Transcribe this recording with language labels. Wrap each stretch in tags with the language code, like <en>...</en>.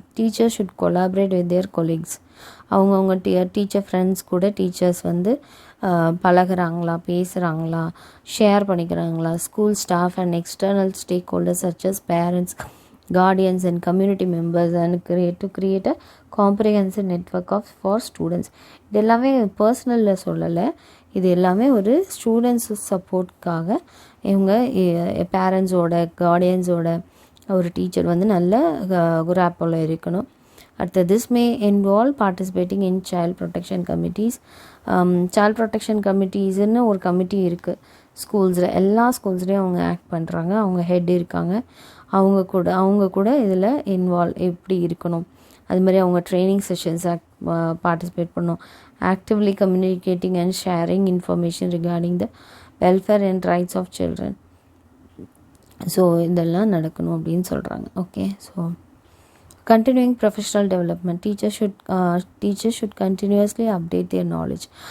<en>Teachers should collaborate with their colleagues.</en> <ta>அவங்கவுங்க teacher friends கூட teachers வந்து பழகுறாங்களா, பேசுகிறாங்களா, share பண்ணிக்கிறாங்களா?</ta> <en>School staff and external stakeholders such as parents, guardians and community members and create a comprehensive network for students.</en> <ta>இது எல்லாமே பர்சனலில் சொல்லலை, இது எல்லாமே ஒரு students சப்போர்ட்காக இவங்க பேரண்ட்ஸோட கார்டியன்ஸோட ஒரு டீச்சர் வந்து நல்ல குராப்போல் இருக்கணும்.</ta> <en>அடுத்து this may involve participating in child protection committees.</en> <ta>Child protection கமிட்டிஸ்ன்னு ஒரு கமிட்டி இருக்குது ஸ்கூல்ஸில். எல்லா ஸ்கூல்ஸ்லேயும் அவங்க ஆக்ட் பண்ணுறாங்க, அவங்க ஹெட் இருக்காங்க. அவங்க கூட இதில் எப்படி இருக்கணும், அது மாதிரி அவங்க ட்ரைனிங் செஷன்ஸ் பார்ட்டிசிபேட் பண்ணணும்.</ta> <en>Actively communicating and sharing information regarding the welfare and rights of children.</en> <ta>So இதெல்லாம் நடக்கணும் அப்படின்னு சொல்கிறாங்க.</ta> <en>Okay, so continuing professional development. Teachers should continuously update their knowledge.</en>